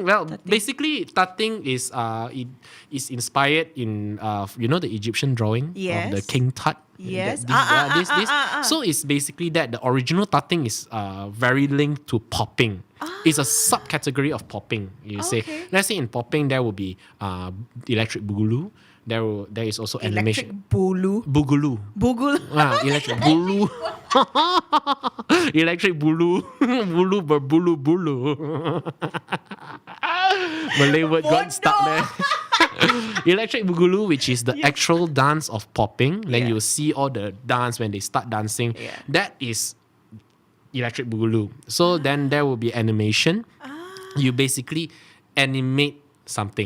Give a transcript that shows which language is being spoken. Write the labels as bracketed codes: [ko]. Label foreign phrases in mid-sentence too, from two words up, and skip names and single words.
[en] Well, basically, tutting is it is inspired in the Egyptian drawing of the Yes. King Tut. Yes. This. So it's basically that the original tutting is very linked to popping. It's a subcategory of popping. You say, Okay. let's say in popping there will be electric boogaloo. There is also animation. Electric bulu. Boogaloo. Bugul. Electric bulu. Electric bulu. [ms] Bulu berbulu bulu. [en] Malay word got stuck there. Electric boogaloo, which is the actual dance of popping. Then Yeah. you see all the dance when they start dancing. Yeah. That is electric boogaloo. So then there will be animation. You basically animate something.